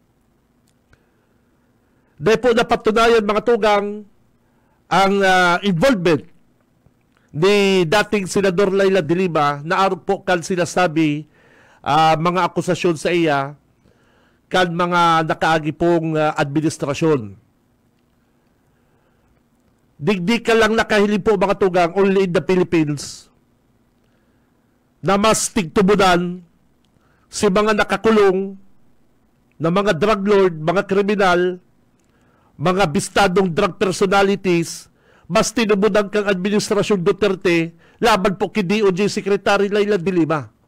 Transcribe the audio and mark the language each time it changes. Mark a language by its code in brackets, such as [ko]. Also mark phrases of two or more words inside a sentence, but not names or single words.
[bik] Dahil po napatunayan, mga tugang, ang involvement ni dating Senador Leila de Lima na araw po kan sinasabi mga akusasyon sa iya kan mga nakaagi pong administrasyon. Digdi ka lang nakahiling po, mga tugang, [en] only in the Philippines, [bik] na mas tigtumunan si mga nakakulong na mga [en] drug lord, [bik] mga kriminal, mga bistadong [en] drug personalities, [bik] mas tinumunan kang administrasyon Duterte laban po kay DOJ Secretary Leila de Lima.